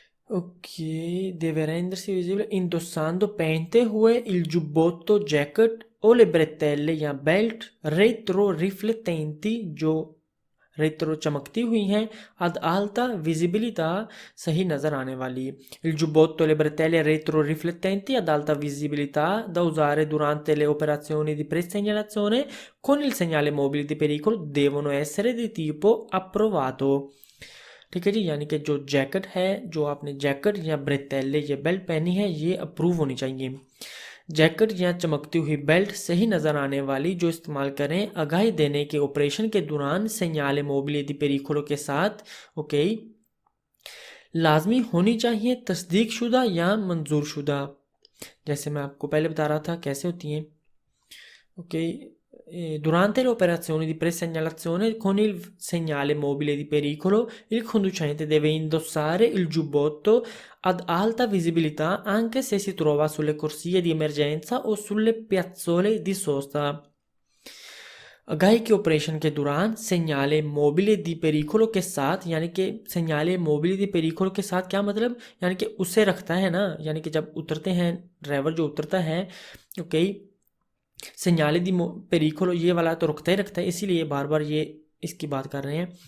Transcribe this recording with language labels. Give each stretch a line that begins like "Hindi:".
Hindi: Okay
Italian: deve rendersi visibile indossando
Hindi: pehente हुए
Italian: il giubbotto
Hindi: jacket
Italian: o le bretelle
Hindi: या belt retro रिफ्लेक्टेंटी जो retro चमकती हुई हैं
Italian: ad alta visibilità
Hindi: सही नज़र आने वाली।
Italian: Il giubbotto e le bretelle retro riflettenti ad alta visibilità da usare durante le operazioni di presegnalazione con il segnale mobile di pericolo devono essere di tipo approvato।
Hindi: ठीक है जी, यानी कि जो jacket है, जो आपने जैकेट या ब्रेतेले या बेल्ट पहनी है, ये अप्रूव होनी चाहिए। जैकेट या चमकती हुई बेल्ट सही नज़र आने वाली जो इस्तेमाल करें आगाही देने के ऑपरेशन के दौरान सेंयाले मोबिले दी पेरिकोलो के साथ, ओके लाजमी होनी चाहिए तस्दीक शुदा या मंजूर शुदा। जैसे मैं आपको पहले बता रहा था कैसे होती हैं।
Italian: ओके durante le operazioni di presegnalazione con il segnale mobile di pericolo, il conducente deve indossare il giubbotto ad alta visibilità anche se si trova sulle corsie di emergenza o sulle piazzole di sosta।
Hindi: आगाही के operation के दौरान सेंयाले mobile दी पेरिकोलो के साथ, यानी कि सेंयाले mobile दी पेरिकोलो के साथ क्या मतलब, यानी कि उसे रखता है ना, यानी कि जब उतरते हैं ड्राइवर जो उतरता है, ओके सेंयाले दी पेरिकोलो ये वाला तो रुकता ही रखता है, इसीलिए बार बार ये इसकी बात कर रहे हैं।